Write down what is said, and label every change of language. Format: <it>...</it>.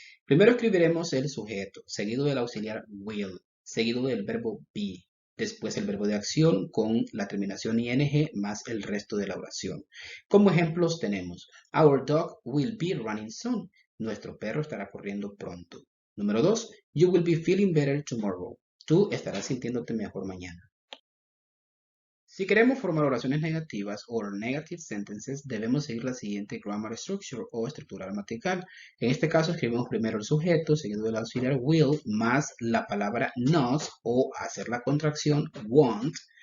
<es>Primero escribiremos el sujeto, seguido del auxiliar will, seguido del verbo be, después el verbo de acción con la terminación ing más el resto de la oración. Como ejemplos tenemos,</es> <en>our dog will be running soon.</en> <es>Nuestro perro estará corriendo pronto. Número 2,</es> <en>you will be feeling better tomorrow.</en> <es>Tú estarás sintiéndote mejor mañana. Si queremos formar oraciones negativas o</es> <en>negative sentences,</en> <es>debemos seguir la siguiente</es> <en>grammar structure</en> <es>o estructura gramatical. En este caso, escribimos primero el sujeto, seguido del auxiliar will, más la palabra not o hacer la contracción want.</es>